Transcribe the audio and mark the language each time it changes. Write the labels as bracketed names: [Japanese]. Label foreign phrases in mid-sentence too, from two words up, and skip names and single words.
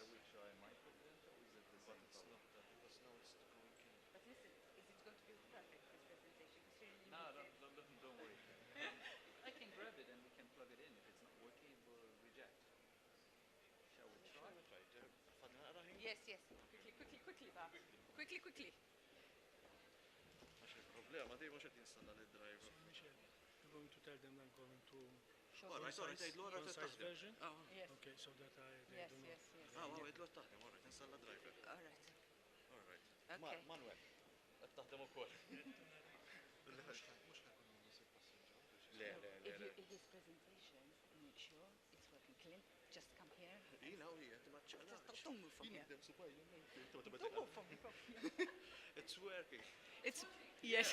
[English] But listen, is it going to be perfect, this presentation? Don't worry. I can grab it and we can plug it in. If it's not working, we'll reject. Shall we try? Yes, yes. Quickly, Bob. Quickly. [Maltese] problema dej mhux qed jinstalla lid-driver. [English] You're going to tell them I'm going to concise version? Yes. Okay, so that they Yes, don't know. yes. [Maltese] għidlu taħdem, [English] all right, installa driver. All right. All right. Okay. [Maltese] Manuel, qed taħdem ukoll. [English] If his presentation, make sure it's working. Clint, just come here. Just don't move from here. Don't move from here. It's working. It's yes.